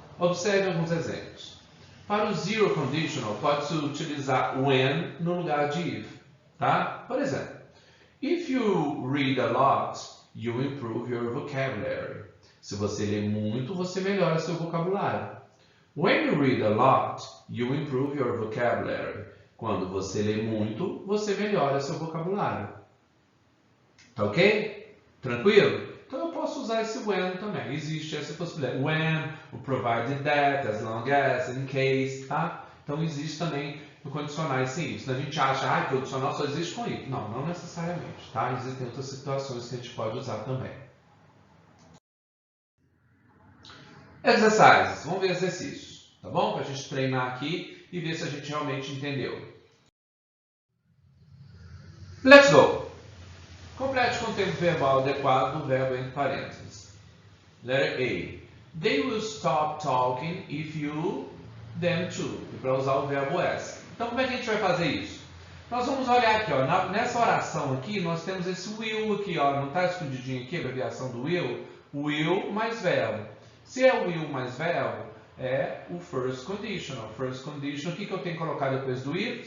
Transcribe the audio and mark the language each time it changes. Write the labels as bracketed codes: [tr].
[pt] Observe alguns exemplos. Para o zero conditional, pode-se utilizar when no lugar de if. Tá? Por exemplo, [en] if you read a lot, you improve your vocabulary. [pt] Se você lê muito, você melhora seu vocabulário. [en] When you read a lot, you improve your vocabulary. [pt] Quando você lê muito, você melhora seu vocabulário. Tá ok? Tranquilo? Então eu posso usar esse when também. Existe essa possibilidade. When, o provided that, as long as, in case, tá? Então existe também no condicionais sim. Senão a gente acha que o condicional só existe com if. Não, não necessariamente, tá? Existem outras situações que a gente pode usar também. Exercises. Vamos ver exercícios, tá bom? Para a gente treinar aqui e ver se a gente realmente entendeu. [en] Let's go! [pt] Complete com o tempo verbal adequado do verbo entre parênteses. [en] Letter A. They will stop talking if you, them too. [pt] E para usar o verbo as. Então, como é que a gente vai fazer isso? Nós vamos olhar aqui, ó, nessa oração aqui, nós temos esse will aqui, ó, não está escondidinho aqui a abreviação do will mais verbo. Se é o will mais verbo, é o first conditional. First conditional, o que eu tenho que colocar depois do if?